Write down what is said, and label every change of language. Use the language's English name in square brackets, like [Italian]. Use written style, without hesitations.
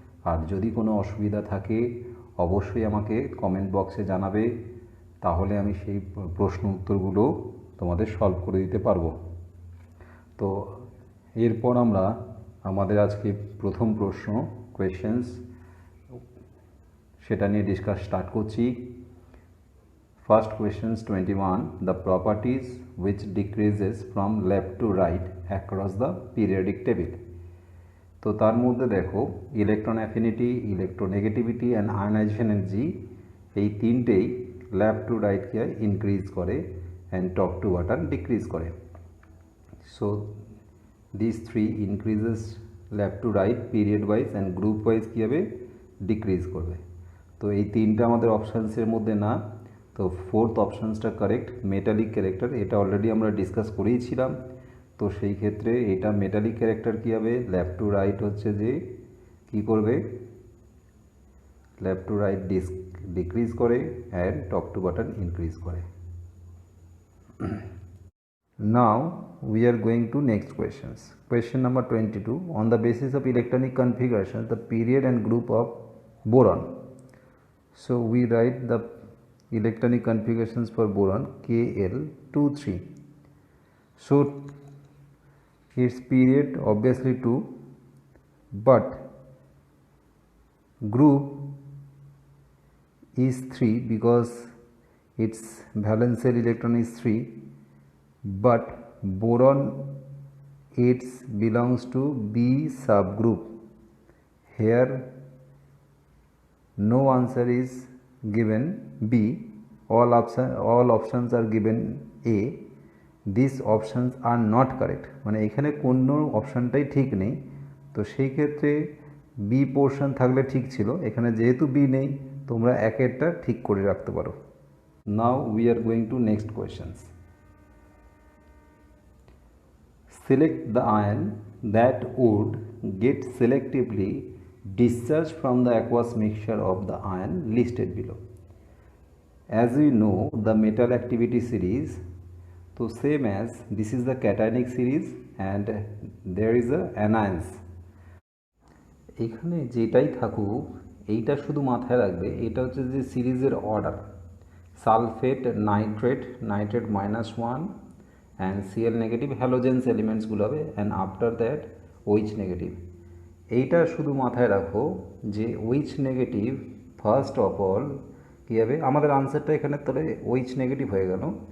[Bangla] আর যদি কোনো অসুবিধা থাকে অবশ্যই আমাকে কমেন্ট বক্সে জানাবে, তাহলে আমি সেই প্রশ্ন উত্তরগুলো তোমাদের সলভ করে দিতে পারবো। তো এরপর আমরা আমাদের আজকে প্রথম প্রশ্ন কোয়েশ্চেন্স সেটা নিয়ে ডিসকাস স্টার্ট করছি। [English] First questions 21. The properties which decreases from left to right across the periodic table. [Bangla] তো তার মধ্যে দেখো electron affinity, electronegativity and ionisation energy এই তিনটেই লেফট টু রাইটকে ইনক্রিজ করে and top to bottom decrease করে। [English] so this three increases left to right period wise and group wise [Bangla] কী হবে decrease করবে। তো এই তিনটা আমাদের অপশানসের মধ্যে না, তো ফোর্থ অপশানসটা কারেক্ট, মেটালিক ক্যারেক্টার। এটা অলরেডি আমরা ডিসকাস করেইছিলাম। তো সেই ক্ষেত্রে এটা মেটালিক ক্যারেক্টার কী হবে, লেফট টু রাইট হচ্ছে যে কী করবে, লেফট টু রাইট ডিক্রিজ করে and top to bottom increase করে। [English] Now we are going to next questions. Question number 22. On the basis of electronic configuration, the period and group of boron. So we write the electronic configurations for boron Kl23. So its period obviously 2, but group is 3 because its valence electron is 3, but boron it belongs to B subgroup. Here no answer is given B, all options are given A. These options are not correct, [Bangla] মানে এখানে কোনো অপশানটাই ঠিক নেই। তো সেই ক্ষেত্রে B portion থাকলে ঠিক ছিল, এখানে যেহেতু বি নেই তোমরা একেরটা ঠিক করে রাখতে পারো। [English] Now we are going to next questions. Select the ion that would get selectively discharged from the aqueous mixture of the ion listed below. As we know the metal activity series, so same as this is the cationic series and there is a anions. [Bangla] এখানে যেটাই থাকুক এইটা শুধু মাথায় রাখবে, এটা হচ্ছে যে সিরিজের order, sulphate nitrate, nitrate -1 and Cl negative হ্যালোজেন্স এলিমেন্টসগুলো হবে and after that OH negative. এইটা শুধু মাথায় রাখো যে OH negative first of all কী হবে, আমাদের আনসারটা এখানে তাহলে OH নেগেটিভ হয়ে গেল।